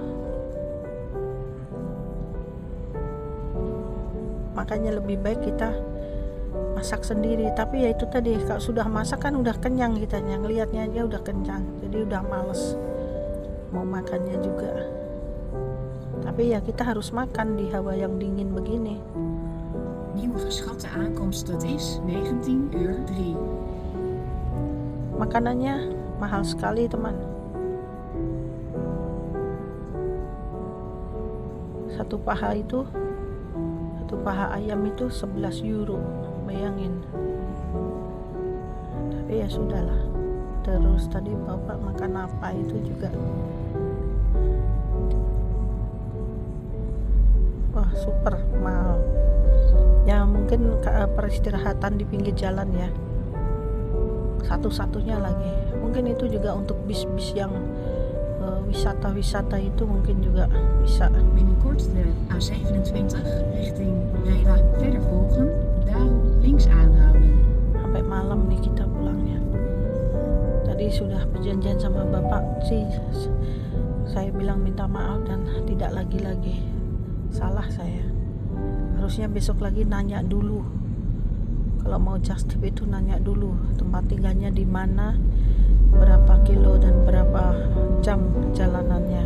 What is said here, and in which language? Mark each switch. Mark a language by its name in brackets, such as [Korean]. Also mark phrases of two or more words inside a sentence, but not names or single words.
[Indonesian] Makanya lebih baik kita masak sendiri. Tapi ya itu tadi, kalau sudah masak kan udah kenyang kitanya, ngelihatnya aja udah kenyang, jadi udah males mau makannya juga. Tapi ya kita harus makan di hawa yang dingin begini. [Dutch] Nieuwe geschatte aankomst, dat is 19:03. [Indonesian] Makanannya mahal sekali teman. Satu paha ayam itu 11 euro, bayangin. Tapi ya sudahlah. Terus tadi bapak makan apa itu juga, wah super mahal ya. Mungkin peristirahatan di pinggir jalan ya, satu-satunya lagi. Mungkin itu juga untuk bis-bis yang wisata-wisata itu mungkin juga bisa. [Dutch] Binnenkort de A27 richting Breda verder volgen, daarom links aanhouden. [Indonesian] Sampai malam nih kita pulangnya. Tadi sudah perjanjian sama bapak sih, saya bilang minta maaf dan tidak lagi-lagi. Salah saya, harusnya besok lagi nanya dulu. Kalau mau just tip itu nanya dulu tempat tinggalnya di mana, berapa kilo dan berapa jam perjalanannya.